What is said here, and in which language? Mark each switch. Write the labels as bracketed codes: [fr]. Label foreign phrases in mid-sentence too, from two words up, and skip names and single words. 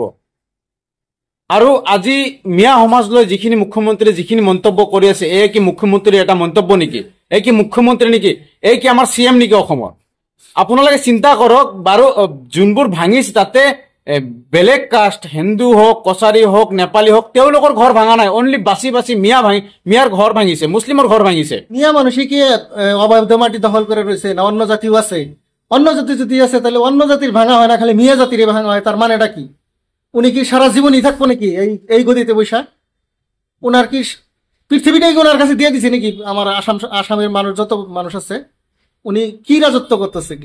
[as] আৰু আজি মিয়া সমাজ লৈ যিখিনি মুখ্যমন্ত্ৰী যিখিনি মন্তব্য কৰি আছে, এই কি মুখ্যমন্ত্ৰীৰ এটা মন্তব্য নেকি? এই কি মুখ্যমন্ত্ৰী নেকি? এই কি আমাৰ CM নেকি অসমৰ? আপোনালোকে চিন্তা কৰক বাৰু, যোনবোৰ ভাঙিছে তাতে বেলেগ কাষ্ট, হিন্দু হওক, কছাৰী হওক, নেপালী হওক, তেওঁলোকৰ ঘৰ ভাঙা নাই, অনলি বাছি বাছি মিয়াৰ ঘৰ ভাঙিছে, মুছলিমৰ ঘৰ ভাঙিছে। [bn] মিয়া মানুষই কি অবৈধ মাটি দখল করে রয়েছে না অন্য জাতিও আছে? অন্য জাতি যদি আছে তাহলে অন্য জাতির ভাঙা হয় না, খালি মিয়া জাতির ভাঙা হয়, তার মানেটা কি? উনি কি সারা জীবনই থাকবো নাকি এই গদিতে বৈশা? ওনার কি পৃথিবীটাই ওনার কাছে দিয়ে দিছে নাকি? আমার আসামের মানুষ যত মানুষ আছে উনি কি রাজত্ব করতেছে?